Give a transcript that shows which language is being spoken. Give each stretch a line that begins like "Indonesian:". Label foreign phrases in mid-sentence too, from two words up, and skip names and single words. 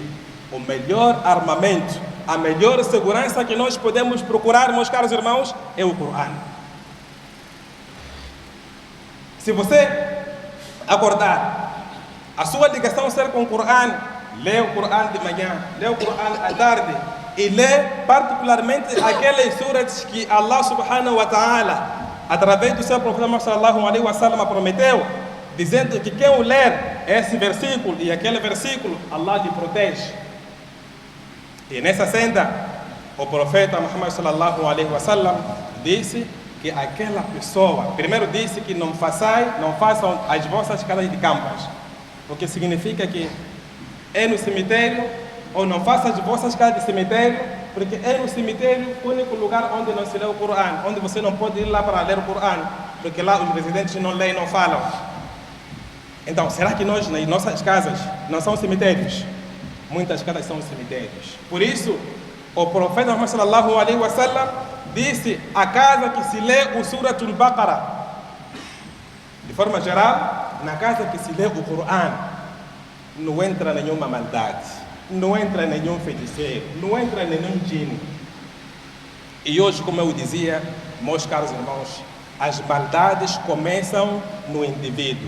Portuguese: O melhor armamento, a melhor segurança que nós podemos procurar, meus caros irmãos, é o Coran. Se você acordar, a sua ligação ser com o Coran, lê o Coran de manhã, lê o Coran à tarde e lê particularmente aquelas suras que
Arabic: الله سبحانه وتعالى,
Portuguese: através do seu profeta
Arabic: صلى الله عليه وسلم,
Portuguese: prometeu, dizendo que quem o ler esse versículo e aquele versículo, Allah te protege. E nessa senda, o profeta Muhammad
Arabic: صلى الله عليه وسلم
Portuguese: disse que aquela pessoa, primeiro disse que não façam as vossas casas de campas, porque significa que é no cemitério, ou não façam as vossas casas de cemitério, porque é no cemitério o único lugar onde não se lê o Coran, onde você não pode ir lá para ler o Coran, porque lá os residentes não leem, não falam. Então, será que nós, nas nossas casas, não são cemitérios? Muitas casas são cemitérios. Por isso, O profeta Muhammad
Arabic: صلى الله عليه وسلم
Portuguese: disse: a casa que se lê o Suratul Baqarah, de forma geral, na casa que se lê o Coran, não entra nenhuma maldade, não entra nenhum feiticeiro, não entra nenhum djinn. E hoje, como eu dizia, meus caros irmãos, as maldades começam no indivíduo.